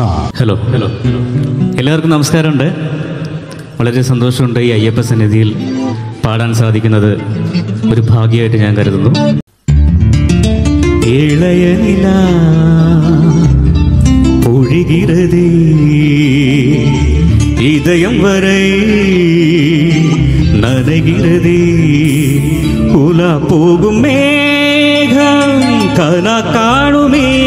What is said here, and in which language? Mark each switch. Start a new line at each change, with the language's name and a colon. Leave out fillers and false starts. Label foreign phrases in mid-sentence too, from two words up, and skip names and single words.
Malayalam: ഹലോ എല്ലാവർക്കും നമസ്കാരമുണ്ട്. വളരെ സന്തോഷമുണ്ട് ഈ അയ്യപ്പ സന്നിധിയിൽ പാടാൻ സാധിക്കുന്നത് ഒരു ഭാഗ്യമായിട്ട് ഞാൻ കരുതുന്നു.
Tamil: ഇളയ നില ഒഴുകിറതേ இதயம் வரை நனைகிறதே உலா போகும் மேகம் கனா காணுமே